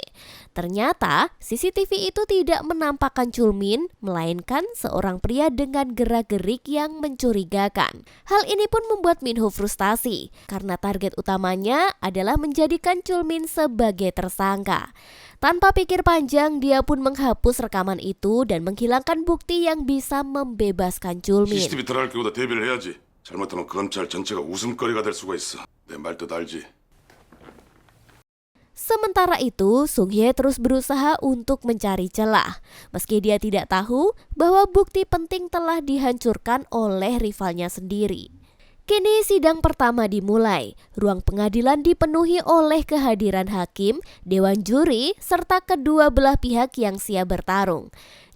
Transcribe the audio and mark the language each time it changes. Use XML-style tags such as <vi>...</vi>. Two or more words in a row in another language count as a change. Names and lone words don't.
<id>Ternyata, CCTV itu tidak menampakkan Chul-min, melainkan seorang pria dengan gerak-gerik yang mencurigakan. Hal ini pun membuat Min-ho frustasi, karena target utamanya adalah menjadikan Chul-min sebagai tersangka. Tanpa pikir panjang, dia pun menghapus rekaman itu dan menghilangkan bukti yang bisa membebaskan Chul-min.</id> <ko>CCTV 들어갈 경우다 대비를 해야지. 잘못하면 검찰 전체가 웃음거리가 될 수가 있어. 내 말 뜻 알지?</ko> <id>Sementara itu, Sung-hye terus berusaha untuk mencari celah. Meski dia tidak tahu bahwa bukti penting telah dihancurkan oleh rivalnya sendiri. Kini sidang pertama dimulai. Ruang pengadilan dipenuhi oleh kehadiran hakim, dewan juri, serta kedua belah pihak yang siap bertarung.</id>